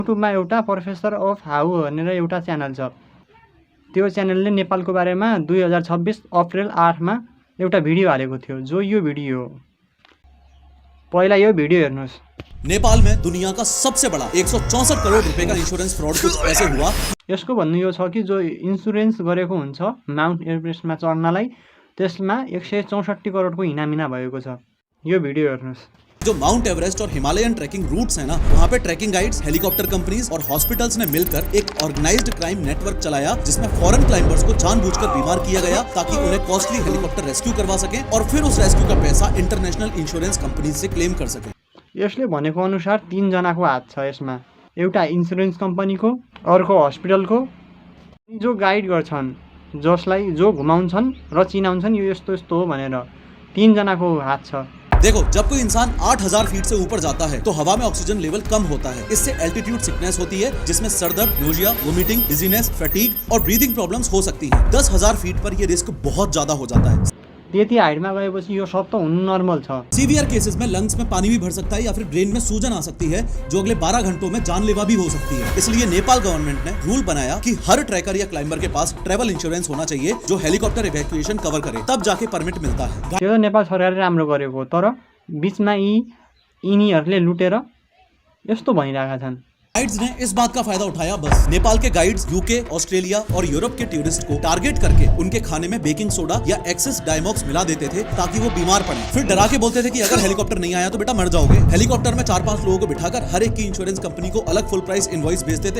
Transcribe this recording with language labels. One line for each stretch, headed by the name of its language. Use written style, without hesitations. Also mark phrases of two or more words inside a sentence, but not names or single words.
Nepali: युट्युबमा एउटा प्रोफेसर अफ हाउ भनेर एउटा च्यानल छ। त्यो च्यानलले नेपालको बारेमा 2026 अप्रिल 8 मा एउटा भिडियो हालेको थियो, जो यो भिडियो हो। पहिला यो भिडियो हेर्नुहोस्।
Hindi: नेपाल में दुनिया का सबसे बड़ा 164 करोड़ रुपए का इंश्योरेंस फ्रॉड कुछ ऐसे हुआ।
Nepali: यसको भन्नु यो छ कि जो इन्सुरेन्स गरेको हुन्छ माउन्ट एभरेस्टमा चढ्नलाई, त्यसमा 164 करोडको इनामिना भएको छ। यो भिडियो हेर्नुहोस्।
Hindi: जो माउंट एवरेस्ट और
English: Himalayan trekking routes
Hindi: है ना, वहाँ पे
English: trekking guides, helicopter companies
Hindi: और हॉस्पिटल्स ने मिलकर एक
English: organized crime network
Hindi: चलाया, जिसमें
English: foreign climbers
Hindi: को जानबूझकर बीमार किया गया ताकि उन्हें
English: costly helicopter rescue
Hindi: करवा सके और फिर उस रेस्क्यू का पैसा
English: international insurance company
Hindi: से क्लेम कर सके।
Nepali: यसले भनेको अनुसार 3 जनाको हात छ यसमा। एउटा इन्सुरेन्स कम्पनीको, अर्को हस्पिटलको, जो गाइड गर्छन्, जसलाई जो घुमाउँछन् र चिनाउँछन् यो यस्तो यस्तो हो भनेर, 3 जनाको हात छ।
Hindi: देखो, जब कोई इंसान 8000 फीट से ऊपर जाता है तो हवा में
English: oxygen level
Hindi: कम होता है। इससे
English: altitude sickness
Hindi: होती है, जिसमें सरदर्द, नोजिया, वोमिटिंग, डिजीनेस, फैटीग और
English: breathing problems
Hindi: हो सकती हैं। 10000 फीट पर यह रिस्क बहुत ज्यादा हो जाता है।
Nepali: त्यति हाइटमा गएपछि यो सब त हुनु नर्मल छ।
English: severe cases
Hindi: में लंग्स में पानी भी भर सकता है या फिर ब्रेन में सूजन आ सकती है, जो अगले 12 घंटों में जानलेवा भी हो सकती है। इसलिए नेपाल गवर्नमेंट ने रूल बनाया कि हर ट्रैकर या क्लाइंबर के पास
English: travel insurance
Hindi: होना चाहिए, जो
English: helicopter evacuation
Hindi: कवर करे, तब जाके परमिट मिलता है।
Nepali: त्यो नेपाल सरकारले राम्रो गरेको, तर बीचमा यिनीहरूले लुटेर यस्तो भनिरहेका छन्।
Hindi: गाइड्स ने इस बात का फायदा उठाया बस। नेपाल के गाइड्स यूके, ऑस्ट्रेलिया और यूरोप के टूरिस्ट को टारगेट करके उनके खाने में बेकिंग सोडा या एक्सेस डायमॉक्स मिला देते थे ताकि वो बीमार पड़े। फिर डरा के बोलते थे कि अगर हेलीकॉप्टर नहीं आया तो बेटा मर जाओगे। हेलीकॉप्टर में 4-5 लोगों को बिठाकर हर एक की इंश्योरेंस कंपनी को अलग
English: full price invoice
Hindi: भेजते थे।